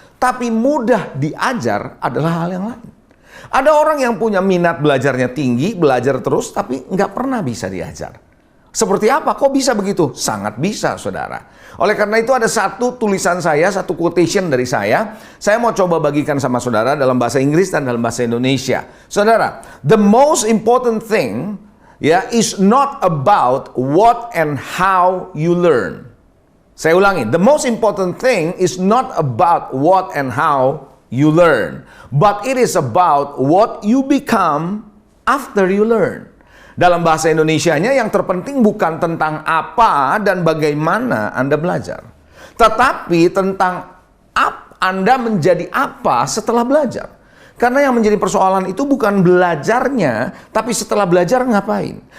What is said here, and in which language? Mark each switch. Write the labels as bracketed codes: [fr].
[id] Tapi mudah diajar adalah hal yang lain. Ada orang yang punya minat belajarnya tinggi, belajar terus, tapi nggak pernah bisa diajar. Seperti apa? Kok bisa begitu? Sangat bisa, saudara. Oleh karena itu ada satu tulisan saya, satu quotation dari saya. Saya mau coba bagikan sama saudara dalam bahasa Inggris dan dalam bahasa Indonesia. Saudara, [en] the most important thing is not about what and how you learn. [id] Saya ulangi, [en] the most important thing is not about what and how you learn, but it is about what you become after you learn. [id] Dalam bahasa Indonesianya yang terpenting bukan tentang apa dan bagaimana Anda belajar, tetapi tentang Anda menjadi apa setelah belajar. Karena yang menjadi persoalan itu bukan belajarnya, tapi setelah belajar ngapain.